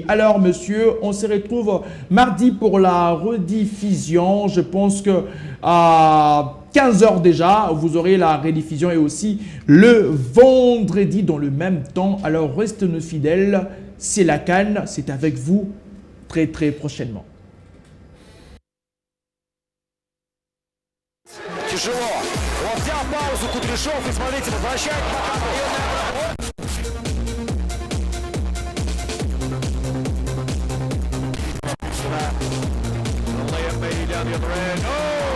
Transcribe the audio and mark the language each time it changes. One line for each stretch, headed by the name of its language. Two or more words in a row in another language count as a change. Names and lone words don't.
French: Alors monsieur, on se retrouve mardi pour la rediffusion. Je pense que à 15h déjà, vous aurez la rediffusion et aussi le vendredi dans le même temps. Alors restez-nous fidèles. C'est la CAN, c'est avec vous très prochainement.
Russian: Тяжело. Он взял паузу, Кудряшов, и смотрите, возвращает пока.
English: Liam Bailey down the other end. Oh!